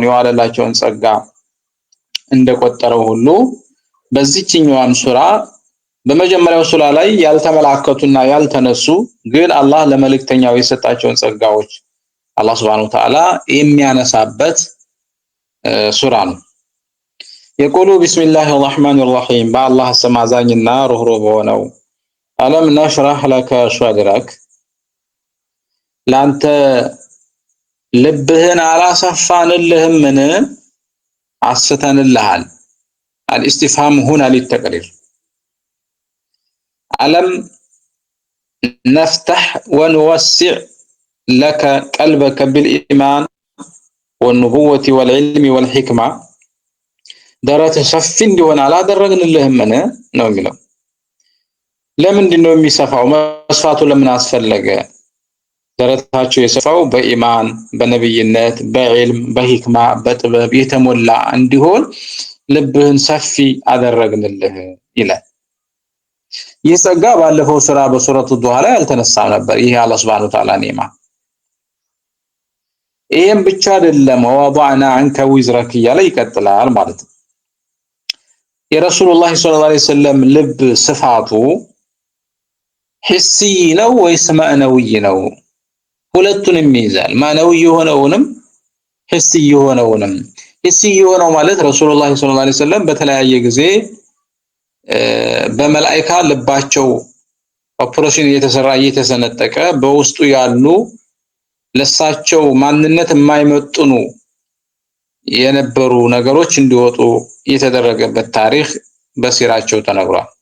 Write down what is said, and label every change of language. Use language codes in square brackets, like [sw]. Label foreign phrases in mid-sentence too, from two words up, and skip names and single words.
[am] የዋለላቸውን ጸጋ እንደቆጠረው ሁሉ በዚህኛውም ሱራ በመጀመሪያው ሱራ ላይ ያልተመላከቱና ያልተነሱ ግን አላህ ለመልእክተኛው የሰጣቸውን ጸጋዎች አላህ [ar] سبحانه وتعالى [am] የሚያነሳበት ሱራ ነው። [ar] يقول بسم الله الرحمن الرحيم بالله [am] ስም አዛኝና ሩህሩህ በሆነው [ar] ألم نشرح لك صدرك [am] ላንተ ልብህን አላሰፋንልህምን አስተንልሃል [ar] الاستفهام هنا للتقرير ألم نفتح ونوسع لك قلبك بالإيمان والنبوة والعلم والحكمة درات [am] ሰፊ እንዲሆን አላደረግንልህምን ነው የሚለው። ለምንድነው የሚሰፋው? መስፋቱ ለምን አስፈለገ? ደረታቸው የሰፋው በኢማን በነብይነት በዕልም በሂክማ በጥበብ የተሞላ እንዲሆን ልብህን ሰፊ አደረግንልህ ይላል። ይህ ጸጋ ባለፈው ሱራ በሱረቱ ዱሃ ላይ አልተነሳም ነበር። ይሄ አላህ [ar] سبحانه وتعالى [am] ኒዕማ። ይሄም ብቻ አይደለም [ar] ووضعنا عنك وزرك [am] እያለ ይቀጥላል ማለት ነው። የረሱላህ [ar] صلى الله عليه وسلم [am] ልብ ስፋቱ ሂሲ ነው ወይስ ማዕነዊ ነው? ሁለቱንም ይይዛል። ማዕነዊ የሆነውንም ሂሲ የሆነውንም። ሂሲ የሆነው ማለት ረሱላህ [ar] صلى الله عليه وسلم [am] በተለያየ ጊዜ በመላእክት ልባቸው ኦፕሬሽን እየተሰነጠቀ በውስጡ ያሉ ለሳቸው ማንነት የማይመጥኑ የነበሩ ነገሮች እንዲወጡ የተደረገበት ታሪክ በሲራቸው ተነግሯል።